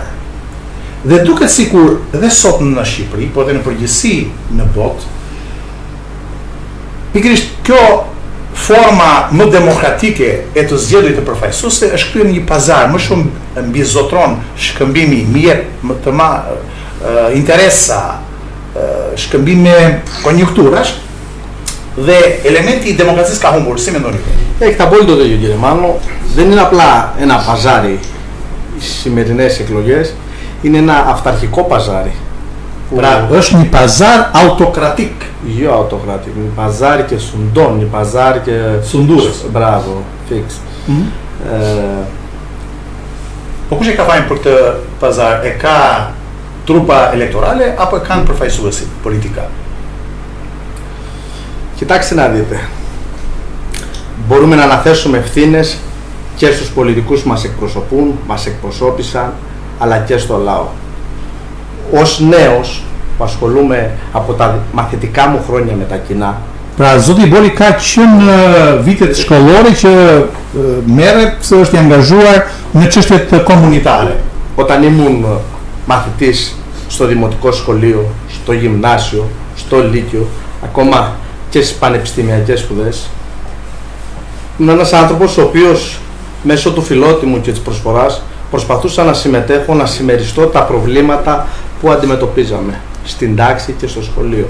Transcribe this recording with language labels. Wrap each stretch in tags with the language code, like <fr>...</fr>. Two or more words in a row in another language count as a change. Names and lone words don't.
<sq>Dhe duket sikur dhe sot në Shqipëri, por edhe në përgjithësi në botë, pikërisht kjo forma më demokratike e të zgjedhjeve të përfaqësuese është kthyer në një pazar, më shumë mbi zotron shkëmbimi mjet më të interesa, shkëmbime konjunkturash dhe elementi i demokracisë ka humbur, si mendoni?</sq> <el>Έχετε απόλυτο δίκιο κύριε Μάνο, δεν είναι απλά ένα παζάρι οι σημερινές εκλογές, είναι ένα αυταρχικό παζάρι.</el> <sq>Pra, është një pazar autokratik. Jo autokratik, një pazar që sundon, një pazar që sundues. Bravo, fix. Po kush e ka fajin për këtë pazar? E ka trupa elektorale apo e kanë përfaqësuesit politika?</sq> <el>Κοιτάξτε να δείτε. Μπορούμε να αναθέσουμε ευθύνες και στους πολιτικούς που μας εκπροσωπούν, μας εκπροσώπησαν, αλλά και στο λαό. Ως νέος που ασχολούμαι από τα μαθητικά μου χρόνια με τα κοινά.</el> <sq>Pra, zoti Boli ka qenë vitet shkollore që merret, është i angazhuar në çështjet komunitare.</sq> <el>Όταν ήμουν μαθητής στο δημοτικό σχολείο, στο γυμνάσιο, στο λύκειο, ακόμα και στις πανεπιστημιακές σπουδές, ήμουν ένας άνθρωπος ο οποίος μέσω του φιλότιμου και της προσφοράς προσπαθούσα να συμμετέχω, να συμμεριστώ τα προβλήματα που αντιμετωπίζαμε στην τάξη και στο σχολείο.</el>